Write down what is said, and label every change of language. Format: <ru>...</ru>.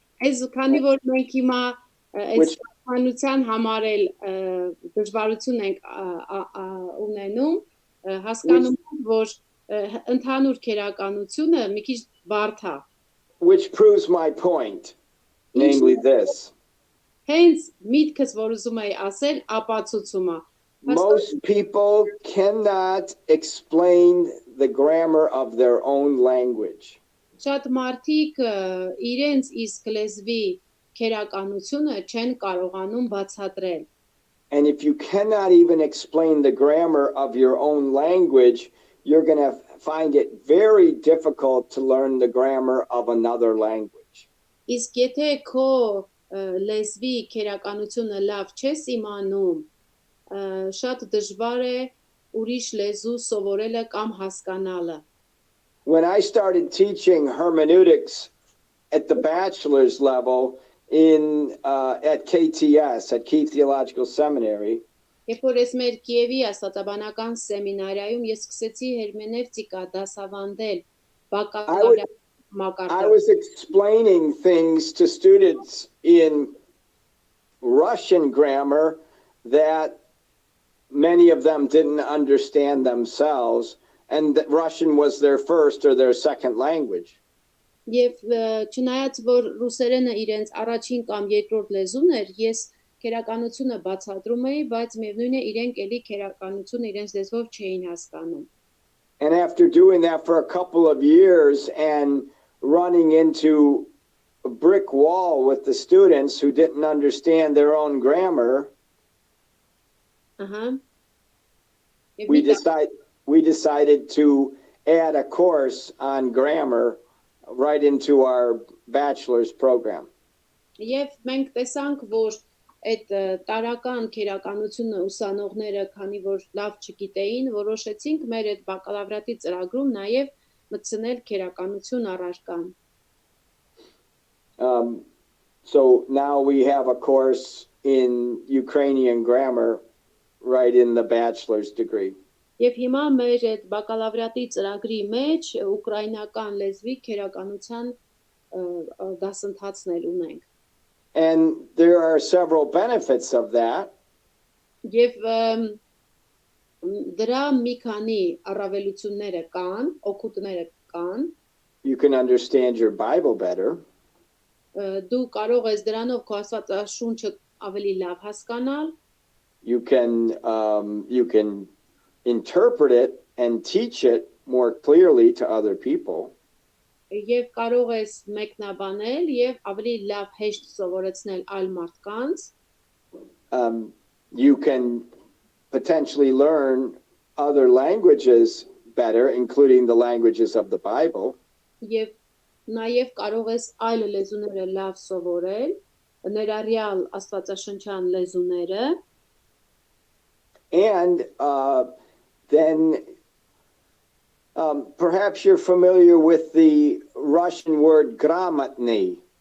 <hy>Այս քանի որ մենք հիմա այս հանրության համար էլ դժվարություն ենք ունենում, հասկանում ենք, որ ընդհանուր քերականությունը մի քիչ բարդ է։</hy> <en>Which proves my point, namely this.</en> <hy>Hence, միտքս, որ ուզում էի ասել, ապացուցում է։</hy> <en>Most people cannot explain the grammar of their own language.</en> <hy>Շատ մարդիկ իրենց իսկ լեզվի քերականությունը չեն կարողանում բացատրել։</hy> <en>And if you cannot even explain the grammar of your own language, you're going to find it very difficult to learn the grammar of another language.</en> <hy>Իսկ եթե քո լեզվի քերականությունը լավ չես իմանում, շատ դժվար է ուրիշ լեզու սովորելը կամ հասկանալը։</hy> <en>When I started teaching hermeneutics at the bachelor's level at KTS, at Key Theological Seminary,</en> <hy>Երբ որ ես մեր Կիևի աստվածաբանական սեմինարիայում ես սկսեցի հերմենևտիկա դասավանդել բակալավրիատ մակարդակ։</hy> <en>I was explaining things to students in Russian grammar that many of them didn't understand themselves, and that Russian was their first or their second language.</en> <hy>Եվ չնայած որ ռուսերենը իրենց առաջին կամ երկրորդ լեզուն էր, ես քերականությունը բացատրում էի, բայց միևնույն է իրենք էլի քերականությունը իրենց լեզվով չէին հասկանում։</hy> <en>And after doing that for a couple of years and running into a brick wall with the students who didn't understand their own grammar, we decided to add a course on grammar right into our bachelor's program.</en> <hy>Եվ մենք տեսանք, որ այդ տարական քերականությունը ուսանողները, քանի որ լավ չգիտեին, որոշեցինք մեր այդ բակալավրատի ծրագրում նաև մտցնել քերականություն առարկան։</hy> <en>So now we have a course in Ukrainian grammar right in the bachelor's degree.</en> <hy>Եվ հիմա մեր այդ բակալավրատի ծրագրի մեջ ուկրաինական լեզվի քերականության դասընթացներ ունենք։</hy> <en>And there are several benefits of that.</en> <hy>Եվ դրա մի քանի առավելությունները կան, օգուտները կան։</hy> <en>You can understand your Bible better.</en> <hy>Դու կարող ես դրանով քո Աստվածաշունչը ավելի լավ հասկանալ։</hy> <en>You can interpret it and teach it more clearly to other people.</en> <hy>Եվ կարող ես մեկնաբանել եւ ավելի լավ հեշտ սովորեցնել այլ մարդկանց։</hy> <en>You can potentially learn other languages better, including the languages of the Bible.</en> <hy>Եվ նաև կարող ես այլ լեզուները լավ սովորել, ներառյալ աստվածաշնչյան լեզուները։</hy> <en>And then perhaps you're familiar with the Russian word gramatny.</en>